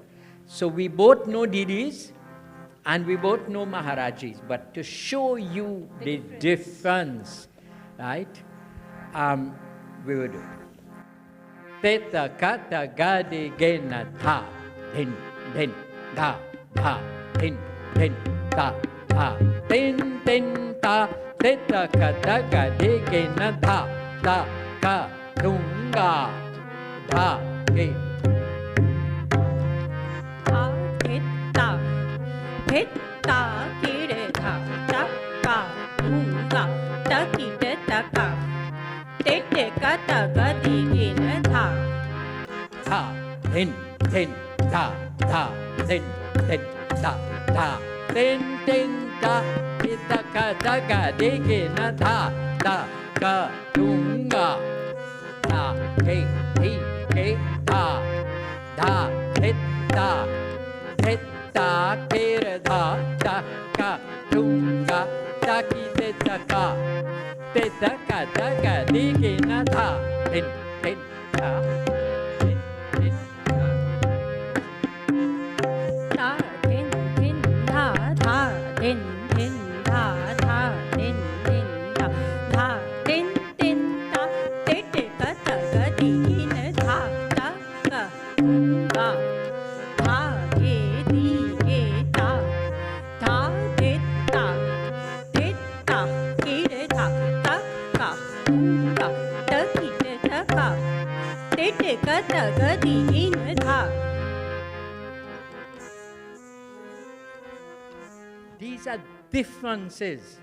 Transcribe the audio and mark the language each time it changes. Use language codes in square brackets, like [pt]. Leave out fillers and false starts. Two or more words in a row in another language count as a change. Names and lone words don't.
[en] So we both know Didis, and we both know Maharajis, but to show you the difference, right, we will do. Teta kata gadi gena tha, din, din, da, da, din, din, ta, ta, din, din, ta, teta kata gadi gena tha, ta, ka, dunga, da, ge. Hitta kire tha taka unga taki te taka tete kata gadi gin tha Ta, din, din, ta, ta, din, din, ta, ta, din, din, ta, teta kata gadi gena tha, ta, ka, dunga, ta, ge, hi, ge, ta, da, hit, ta, hit, ta, kira, da, ta, ka, dunga, ta, ki, teta, ka, teta, kata, gadi, gena, tha, din, din, ta, din, din, ta. ta din din tha tha din din tha tha din din tha tha din din ta tete kata gadi gin tha ta ka unga tha ge di ge ta tha teta teta kire tha ta ka unga ta ki te ta ka tete kata gadi gin tha. These are differences.